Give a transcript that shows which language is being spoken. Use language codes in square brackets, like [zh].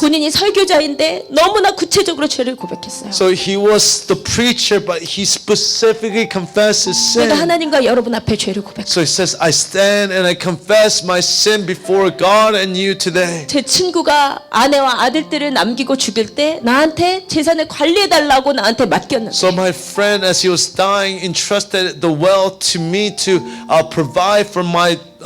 [ko] 본인이 설교자인데 너무나 구체적으로 죄를 고백했어요. [en] So he was the preacher, but he specifically confessed his [ko] 내가 [en] sin. [ko] 하나님과 여러분 앞에 죄를 고백해요. [en] So he says, I stand and I confess my sin before God and you today. [ko] 제 친구가 아내와 아들들을 남기고 죽일 때 나한테 재산을 관리해달라고 나한테 맡겼는데 [en] So my friend, as he was dying, entrusted the wealth to me to provide for my